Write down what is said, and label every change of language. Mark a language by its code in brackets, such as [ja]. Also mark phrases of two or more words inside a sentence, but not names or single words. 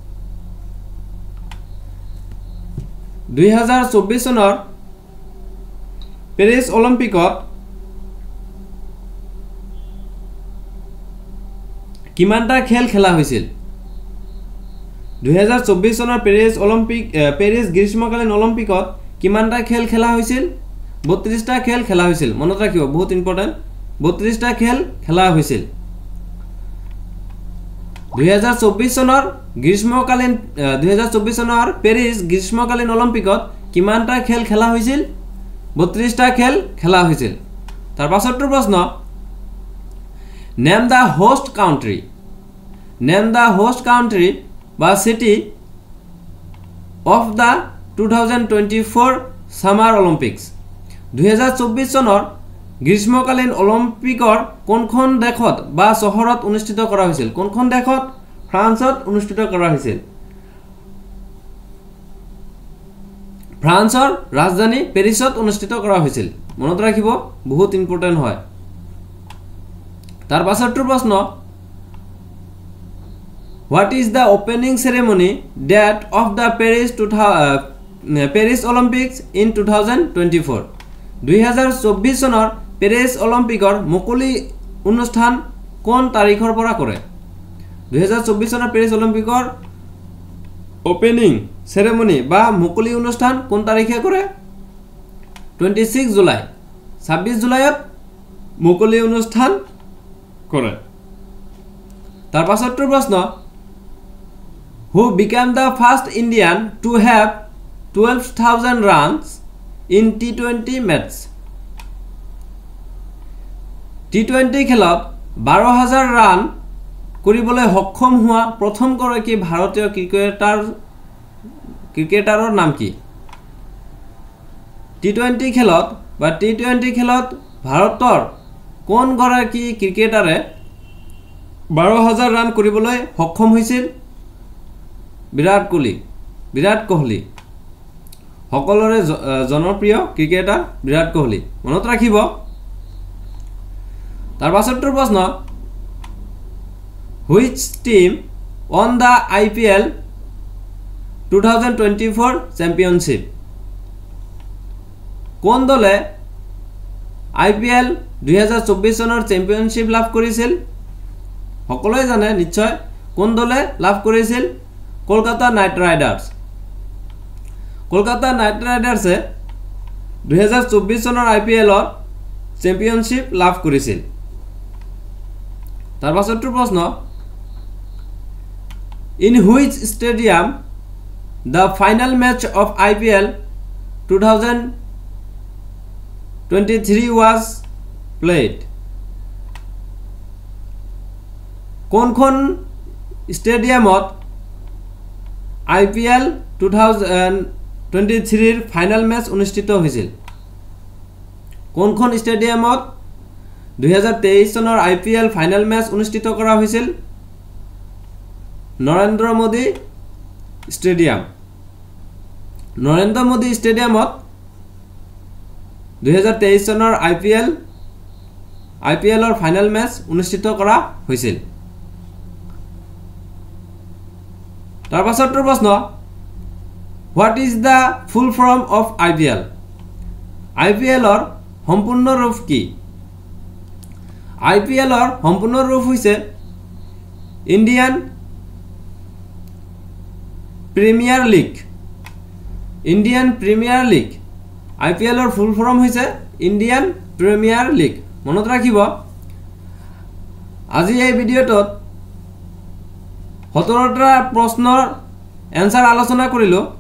[as] 2024 চনৰ পেৰিছ অলিম্পিকত কিমানটা খেল খেলা হৈছিল 2024 চনৰ পেৰিছ গ্ৰীষ্মকালীন অলিম্পিকত কিমানটা খেল খেলা হৈছিল 32টা খেল খেলা হৈছিল মনত ৰাখিব বহুত ইম্পৰ্টেন্ট 32টা খেল খেলা হৈছিল 2024 চনৰ গ্ৰীষ্মকালীন 2024 চনৰ পেৰিছ গ্ৰীষ্মকালীন অলিম্পিকত কিমানটা খেল খেলা হৈছিল 32টা খেল খেলা হৈছিল তাৰ পাছৰটো প্ৰশ্ন [en] Name the host country [as] বা [en] city of the 2024 Summer Olympics [as] 2024 চনৰ গ্ৰীষ্মকালীন অলিম্পিকৰ কোনখন দেশত বা চহৰত অনুষ্ঠিত কৰা হৈছিল কোনখন দেশত ফ্ৰান্সত অনুষ্ঠিত কৰা হৈছিল ফ্ৰান্সৰ ৰাজধানী পেৰিছত অনুষ্ঠিত কৰা হৈছিল মনত ৰাখিব বহুত ইম্পৰ্টেন্ট হয় তাৰ পাছৰটো প্ৰশ্ন [en] What is the opening ceremony date of the Paris Olympics in 2024 [as] 2024 চনৰ পেৰিছ অলিম্পিকৰ মুকলি অনুষ্ঠান কোন তাৰিখৰ পৰা কৰে 2024 চনৰ পেৰিছ অলিম্পিকৰ [en] opening ceremony [as] বা মুকলি অনুষ্ঠান কোন তাৰিখে কৰে 26 জুলাই 26 জুলাইত মুকলি অনুষ্ঠান কৰে তাৰ পাছৰটো প্ৰশ্ন [en] Who became the first Indian to have 12,000 runs in T20 match [as] T20 খেলত 12000 ৰান কৰিবলৈ সক্ষম হোৱা প্ৰথম গৰাকী ভাৰতীয় ক্ৰিকেটাৰৰ নাম কি T20 খেলত বা T20 খেলত ভাৰতৰ কোন গৰাকী ক্ৰিকেটাৰে 12000 ৰান কৰিবলৈ সক্ষম হৈছিল বিৰাট কোহলি সকলোৰে জনপ্ৰিয় ক্ৰিকেটাৰ বিৰাট কোহলি মনত ৰাখিব তাৰ পাছৰটো প্ৰশ্ন [en] Which team won the IPL 2024 championship [as] কোন দলে IPL 2024 চনৰ চেম্পিয়নশিপ লাভ কৰিছিল সকলোৱে জানে নিশ্চয় কোন দলে লাভ কৰিছিল কলকাতা নাইট ৰাইডাৰ্ছে 2024 চনৰ IPLৰ চেম্পিয়নশিপ লাভ কৰিছিল তাৰ পাছৰটো প্ৰশ্ন [en] In which stadium the final match of IPL 2023 was played [as] কোনখন ষ্টেডিয়ামত IPL 2023 ৰ [en] final match [as] অনুষ্ঠিত হৈছিল কোনখন ষ্টেডিয়ামত 2023 চনৰ IPL [en] final match [as] অনুষ্ঠিত কৰা হৈছিল নৰেন্দ্ৰ মোদী ষ্টেডিয়ামত 2023 চনৰ IPLৰ [en] final match [as] অনুষ্ঠিত কৰা হৈছিল তাৰ পাছৰটো প্ৰশ্ন [en] What is the full form of IPL [as] IPLৰ সম্পূৰ্ণ ৰূপ কি IPLৰ সম্পূৰ্ণ ৰূপ হৈছে ইণ্ডিয়ান প্ৰিমিয়াৰ লীগ IPLৰ [en] full form [as] হৈছে ইণ্ডিয়ান প্ৰিমিয়াৰ লীগ মনত ৰাখিব আজি এই ভিডিঅ'টোত 17টা প্ৰশ্নৰ এনসাৰ আলোচনা কৰিলো